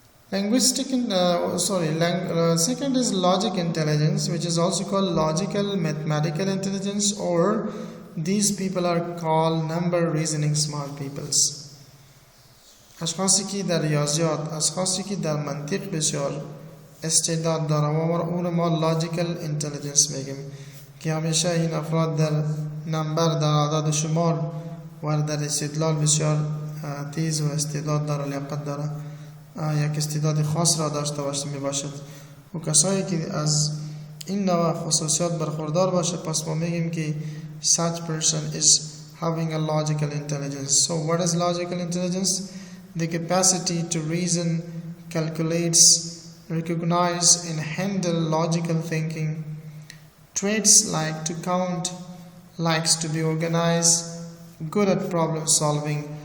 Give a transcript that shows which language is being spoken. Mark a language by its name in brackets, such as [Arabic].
[English] Second is logic intelligence, which is also called logical mathematical intelligence, or these people are called number reasoning smart peoples. [Persian] اشخاصی که در ریاضیات، اشخاصی که در منطق بسیار استعداد دارن و اون ما لاجیکال اینتلیجنس میگیم، که همیشه این افراد در نمبر، در اعداد شمار و در استدلال بسیار تیز و استعداد داره، لیاقت داره، یک استعداد خاص را داشته باشه میباشد. و کسایی که از این نوع خصوصیات برخوردار باشه، پس ما میگیم که [English] such person is having a logical intelligence. So what is logical intelligence? The capacity to reason, calculates, recognize and handle logical thinking. Traits like to count, likes to be organized, good at problem solving.